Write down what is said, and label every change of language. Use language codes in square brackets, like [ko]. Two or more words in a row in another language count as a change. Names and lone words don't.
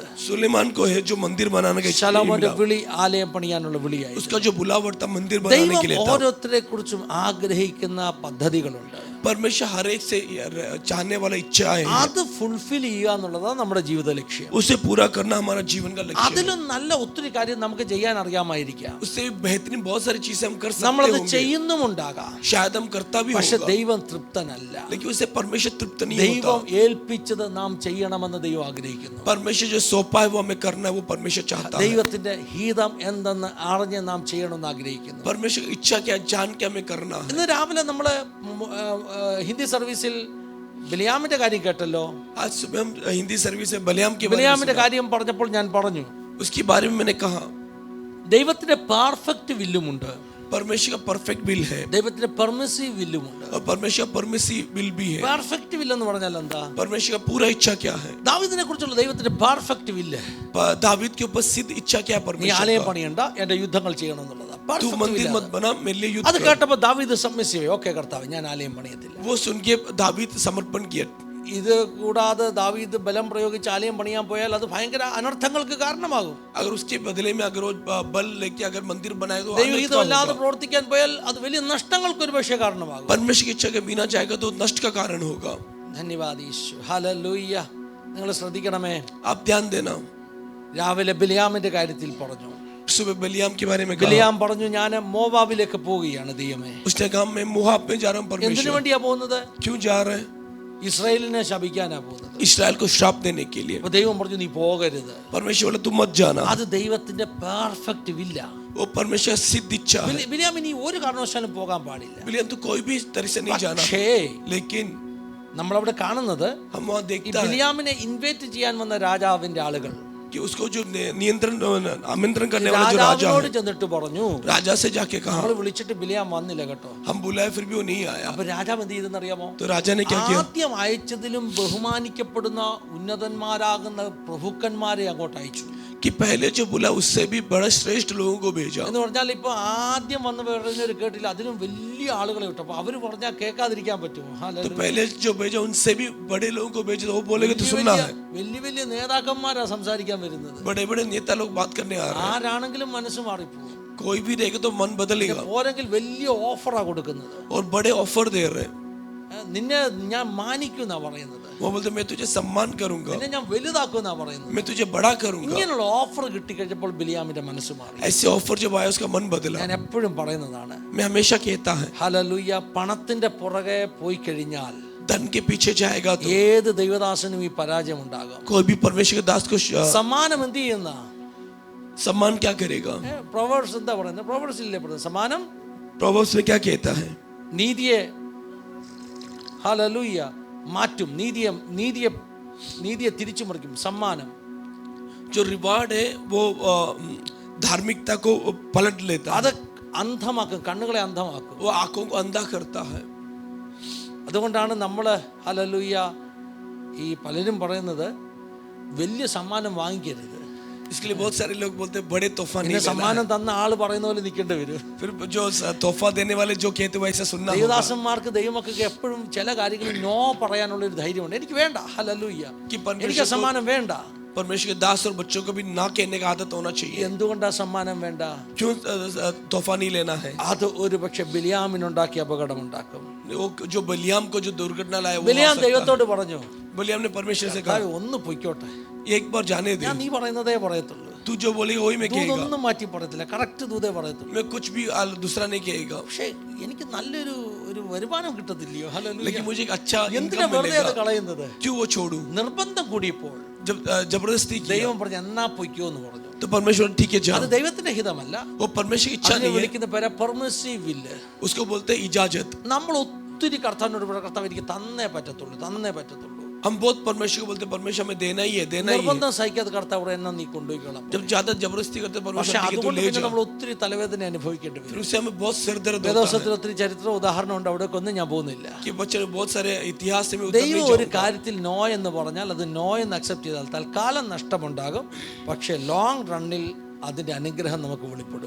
[hi] सुलेमान को है जो मंदिर बनाने का, [ml] ശലോമോന്റെ വിളി ആലയം പണിയാനുള്ള വിളിയായി. [hi] उसका जो बुलावट था मंदिर बनाने के लिए था. [ml] ഓരോരുത്തരെ കുറിച്ചും ആഗ്രഹിക്കുന്ന പദ്ധതികളുണ്ട്. [hi] परमेश्वर हर एक से चाहने वाला इच्छा है, [ml] അത് ഫുൾഫിൽ ചെയ്യുക എന്നുള്ളതാണ് നമ്മുടെ ജീവിത ലക്ഷ്യം. [hi] उसे पूरा करना हमारा जीवन का लक्ष्य है. [ml] അതിലും നല്ല ഒത്തിരി കാര്യം നമുക്ക് ചെയ്യാൻ അറിയാമായിരിക്കാം. [hi] उससे बेहतरीन बहुत सारी चीजें हम कर सकते [ml] നമ്മളത് [hi] होंगे, [ml] ചെയ്യുന്നുമുണ്ടാകാം. [hi] शायद हम करता भी [ml] പക്ഷെ [hi] होगा, [ml] ദൈവം തൃപ്തനല്ല. [hi] लेकिन उसे परमेश्वर तृप्त नहीं [ml] ദൈവം [hi] होता. [ml] ഏൽപ്പിച്ചത് നാം ചെയ്യണമെന്ന് ദൈവം ആഗ്രഹിക്കുന്നു. [hi] परमेश्वर जो सौंपा है वो हमें करना है, वो परमेश्वर चाहता है. [ml] ദൈവത്തിന്റെ ഹിതം എന്തെന്ന് അറിഞ്ഞ് നാം ചെയ്യണമെന്ന് ആഗ്രഹിക്കുന്നു. [hi] परमेश्वर की इच्छा क्या जान के हमें करना है. [ml] ഇന്ന് രാവിലെ നമ്മള് ഹിന്ദി സർവീസിൽ ബിലിയാമിന്റെ കാര്യം കേട്ടല്ലോ. [hi] आज सुबह हम हिंदी सर्विस में बलियाम के [ml] ബിലിയാമിന്റെ കാര്യം പറഞ്ഞപ്പോൾ ഞാൻ പറഞ്ഞു, [hi] उसके बारे में मैंने कहा [ml] ദൈവത്തിന്റെ പെർഫെക്റ്റ് വില്ലുമുണ്ട്, [hi] परमेश्वर का [en] perfect will [hi] है, [ml] ദൈവത്തിന്റെ പെർമിസീവ് വില്ലുമുണ്ട്. [hi] और परमेश्वर का [en] permissive will [hi] भी है. [en] perfect will [ml] എന്ന് പറഞ്ഞാൽ എന്താ? [hi] परमेश्वर का पूरा इच्छा क्या है? [ml] ദാവീദിനെ കുറിച്ചുള്ള ദൈവത്തിന്റെ [en] perfect will, [hi] दावीद के ऊपर सिद्ध इच्छा क्या है [ml] നീ [hi] परमेश्वर [ml] ആലയം [hi] का? [ml] പണിയണ്ട, എന്റെ യുദ്ധങ്ങൾ ചെയ്യണം എന്നുള്ളതാ. [hi] तू मंदिर मत बना, मेरे लिए युद्ध [ml] അത് [hi] कर. [ml] കേട്ടപ്പോ ദാവീദ് [en] submissive, okay [ml] കർത്താവ് ഞാൻ ആലയം പണിയത്തില്ല. [hi] वो सुन के दावीद समर्पण किया. [ml] ഇത് കൂടാതെ ദാവീദ് ബലം പ്രയോഗിച്ച് ആലയം പണിയാൻ പോയാൽ അത് ഭയങ്കര അനർത്ഥങ്ങൾക്ക് കാരണമാകും. [hi] अगर उसके बदले में अगर वो बल लेके अगर मंदिर बनाए तो [ml] ദൈവഹിതമല്ലാതെ പ്രവർത്തിക്കാൻ പോയാൽ അത് വലിയ നഷ്ടങ്ങൾക്ക് ഒരു പക്ഷേ കാരണമാകും. [hi] परमेश्वर की इच्छा के बिना जाएगा तो नष्ट का कारण होगा. [ml] ധന്യവാദ് യേശു, ഹല്ലേലൂയ. നിങ്ങൾ ശ്രദ്ധിക്കണമേ, [hi] आप ध्यान देना. [ml] രാവിലെ ബിലിയാമിന്റെ കാര്യത്തിൽ പറഞ്ഞു. [hi] सुबह बलियाम के बारे में कहा. [ml] ബിലിയാം പറഞ്ഞു ഞാൻ മോവാബിലേക്ക് പോവുകയാണ് ദൈവമേ. [hi] उसने कहा मैं मोआब में जा रहा हूं [ml] എന്തിനു [hi] परमेश्वर. [ml] വേണ്ടിയാ പോകുന്നത്? [hi] क्यों जा रहे हैं? [ml] ഇസ്രായേലിനെ ശപിക്കാനാ പോകുന്നത്. [hi] इस्राएल को श्राप देने के लिए. [ml] അപ്പൊ ദൈവം പറഞ്ഞു നീ പോകരുത്. [hi] परमेश्वर बोला तुम मत जाना. [ml] അത് ദൈവത്തിന്റെ [en] perfect will. [hi] वो परमेश्वर सिद्ध इच्छा है. [ml] ബിലിയാം ഇനി ഒരു കാരണവശാലും പോകാൻ പാടില്ല. [hi] बिलियाम तो कोई भी तरह से नहीं जाना. [ml] പക്ഷേ [hi] लेकिन [ml] നമ്മളവിടെ കാണുന്നത് [hi] हम वहां [ml] ഈ [hi] देखता है [ml] ബിലിയാമിനെ ഇൻവൈറ്റ് ചെയ്യാൻ വന്ന രാജാവിന്റെ ആളുകൾ [hi] कि उसको जो नियंत्रण आमंत्रण करने वाला जो राजा [ml] രാജാവിനോട് [hi] है, [ml] ചെന്നിട്ട് പറഞ്ഞു, [hi] राजा से जाके कहा [ml] നമ്മൾ വിളിച്ചിട്ട് ബിലിയാം വന്നില്ല കേട്ടോ. [hi] हम बुलाए फिर भी वो नहीं आया. [ml] അപ്പൊ രാജാവ് എന്ത് ചെയ്തെന്നറിയാമോ? [hi] तो राजा ने क्या किया? [ml] ആദ്യം അയച്ചതിലും ബഹുമാനിക്കപ്പെടുന്ന ഉന്നതന്മാരാകുന്ന പ്രഭുക്കന്മാരെ അങ്ങോട്ട് അയച്ചു. [hi] कि पहले जो बुला उससे भी बड़ा श्रेष्ठ लोगों को भेजा. [ml] എന്ന് പറഞ്ഞാൽ ഇപ്പൊ ആദ്യം വന്ന് പറഞ്ഞൊരു കേട്ടില്ല, അതിലും വലിയ ആളുകളെ വിട്ടു. അപ്പൊ അവര് പറഞ്ഞാൽ കേൾക്കാതിരിക്കാൻ പറ്റുമോ? [hi] तो पहले जो भेजा उनसे भी बड़े लोगों को भेजा, वो बोलेगे तो सुनना है. [ml] വലിയ നേതാക്കന്മാരാ സംസാരിക്കാൻ വരുന്നത്. [hi] बड़े बड़े नेता लोग बात करने आ रहे हैं. [ml] ആരാണെങ്കിലും മനസ്സ് മാറിപ്പോകും. [hi] कोई भी रहेगा तो मन बदलेगा. [ml] പോരെങ്കിൽ വലിയ ഓഫറാ കൊടുക്കുന്നത്. [hi] और बड़े ऑफर दे रहे हैं. [ml] നിന്നെ ഞാൻ മാനിക്കുന്നാ പറയുന്നത്, [hi] वो बोलते मैं तुझे सम्मान करूंगा, [ml] നിന്നെ ഞാൻ വലുതാക്കുന്നാ പറയുന്നത്. [hi] मैं तुझे बड़ा करूंगा. [ml] ഇങ്ങനെയുള്ള ഓഫർ കിട്ടിക്കഴിഞ്ഞപ്പോൾ ബിലിയാമിന്റെ മനസ്സ് മാറി. [hi] ऐसे ऑफर जब आया उसका मन बदला. [ml] ഞാൻ എപ്പോഴും പറയുന്നതാണ്, [hi] मैं हमेशा कहता है [ml] ഹല്ലേലൂയ, പണത്തിന്റെ പുറകെ പോയി കഴിഞ്ഞാൽ [hi] धन के पीछे जाएगा तो [ml] ഏത് ദൈവദാസനും ഈ പരാജയം ഉണ്ടാകും. [hi] कोई भी परमेश्वर के दास को [ml] സമ്മാനം എന്ത് ചെയ്യുന്ന? [hi] सम्मान क्या करेगा? [ml] പ്രൊവേഴ്സ് എന്താ പറയുന്നത്? പ്രൊവേഴ്സ് ഇല്ലേ പറയുന്നത്? സമ്മാനം [hi] प्रोवर्ब्स में क्या कहता है? [ml] നീതിയെ, ഹല്ലേലൂയ, മാറ്റും. നീതിയെ തിരിച്ചു മറിക്കും. സമ്മാനം [hi] जो रिवार्ड है वो धार्मिकता को पलट लेता है. [ml] അത് അന്ധമാക്കും, കണ്ണുകളെ അന്ധമാക്കും. [hi] वो आंखों को अंधा करता है. [ml] അതുകൊണ്ടാണ് നമ്മൾ ഹല്ലേലൂയ ഈ പലരും പറയുന്നത് വലിയ സമ്മാനം വാങ്ങിക്കരുത്. [hi] इसके लिए बहुत सारे लोग बोलते हैं बड़े तोहफा नहीं [ml] പിന്നെ [hi] लेना [ml] സമ്മാനം [hi] है. [ml] തന്ന ആള് പറയുന്ന പോലെ നിൽക്കേണ്ടി വരും. [hi] फिर जो तोहफा देने वाले जो कहते हैं वैसा सुनना होगा. [ml] ദൈവദാസന്മാർക്ക് ദൈവമക്കൾക്ക് എപ്പോഴും ചില കാര്യങ്ങളിൽ നോ പറയാനുള്ള ഒരു ധൈര്യമുണ്ട്. എനിക്ക് വേണ്ട, ഹല്ലേലൂയ, [hi] कि [ml] എനിക്ക് സമ്മാനം വേണ്ട. [hi] परमेश्वर के दास और बच्चों को भी ना कहने का आदत होना चाहिए. [ml] എന്തുകൊണ്ടാ സമ്മാനം വേണ്ട? [hi] क्यों तोहफा नहीं लेना है? [ml] അത് ഒരു പക്ഷെ ബിലിയാമിനുണ്ടാക്കിയ അപകടമുണ്ടാക്കും. [hi] वो जो बलियाम को जो दुर्घटना लाया वो [ml] ബിലിയാം ദൈവത്തോട് പറഞ്ഞു, [hi] बलियाम ने परमेश्वर से कहा [ml] ഒന്ന് പൊയ്ക്കോട്ടെ, [hi] एक बार जाने दे, [ml] ഞാൻ നീ പറയുന്നതേ പറയത്തുള്ളൂ. [hi] तू जो बोलेगा वही मैं कहेगा. [ml] ദൂതൊന്നും മാറ്റി പറയത്തില്ല, കറക്റ്റ് ദൂതേ പറയത്തുള്ളൂ. [hi] मैं कुछ भी दूसरा नहीं कहेगा. [ml] പക്ഷേ എനിക്ക് നല്ലൊരു വരുമാനം കിട്ടത്തില്ലയോ? ഹല്ലേലൂയ. [hi] लेकिन मुझे एक अच्छा [ml] എന്തിനാ [hi] इनकम [ml] വെറുതെ അത് [hi] मिलेगा. [ml] കളയുന്നത്? [hi] क्यों वो छोड़ूं? [ml] നിർബന്ധം കൂടിയപ്പോൾ [hi] जब जबरदस्ती किया [ml] ദൈവം പറഞ്ഞു എന്നാ പൊയ്ക്കോ എന്ന് പറഞ്ഞു. [hi] तो परमेश्वर ठीक है [ml] അത് [hi] जाओ, [ml] ദൈവത്തിന്റെ ഹിതമല്ല. [hi] वो परमेश्वर की इच्छा [ml] അതിനെ [hi] नहीं है, [ml] വിളിക്കുന്ന പേര് [en] permissive will. [hi] उसको बोलते हैं इजाजत. [ml] നമ്മൾ ഒത്തിരി കർത്താവിനോട് ഇവിടെ കർത്താവ് എനിക്ക് തന്നേ പറ്റത്തുള്ളൂ. [hi] हम बहुत परमेश्वर को बोलते हैं परमेश्वर हमें देना ही है. [ml] നിർബന്ധം സഹിക്കാതെ കർത്താവ് എന്നെ നീ കൊണ്ടുപോയിക്കണം. [hi] जब ज्यादा जबरदस्ती करते [ml] പക്ഷെ [hi] परमेश्वर ठीक है तू [ml] അതുകൊണ്ട് [hi] ले [ml] പിന്നെ [hi] जा, [ml] നമ്മൾ ഒത്തിരി തലവേദന അനുഭവിക്കേണ്ടി [hi] फिर [ml] വരും. [hi] उससे हमें बहुत सिर दर्द होता [ml] വേദോസത്തിൽ ഒത്തിരി ചരിത്ര ഉദാഹരണം ഉണ്ട്, അവിടേക്കൊന്നും ഞാൻ പോകുന്നില്ല. [hi] है कि बच्चे बहुत सारे इतिहास से मैं उतर [ml] ദൈവം [hi] नहीं [ml] ഒരു [hi] जाऊंगा. [ml] കാര്യത്തിൽ നോ എന്ന് പറഞ്ഞാൽ അത് നോ എന്ന് അക്സെപ്റ്റ് ചെയ്താൽ തൽക്കാലം നഷ്ടമുണ്ടാകും, പക്ഷേ ലോങ് റണ്ണിൽ അതിന്റെ അനുഗ്രഹം നമുക്ക് വെളിപ്പെടും.